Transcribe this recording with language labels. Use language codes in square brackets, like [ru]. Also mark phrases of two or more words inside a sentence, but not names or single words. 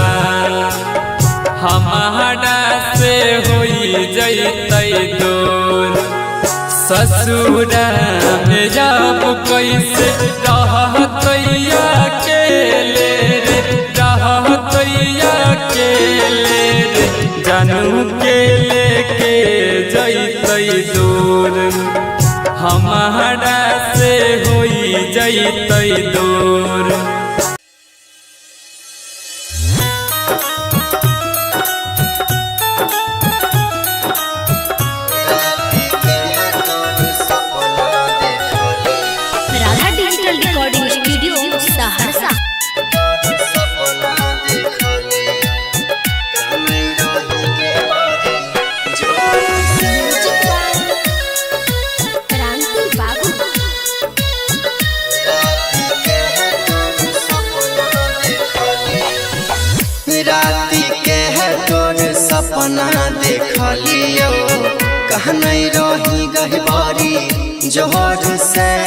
[mai] हमारा से होई जैते दूर, ससुरा में जब कैसे रहतैया अकेले रे, रहतैया अकेले रे, जानू के लेके जैते दूर, हमारा से होई जैते दूर। Radha Digital Recording Studio, Saharsa. [en] Music by Kranti Babu. [mai] राति के तोर सपना देखलियो, कहने रही गहबारी जोर से।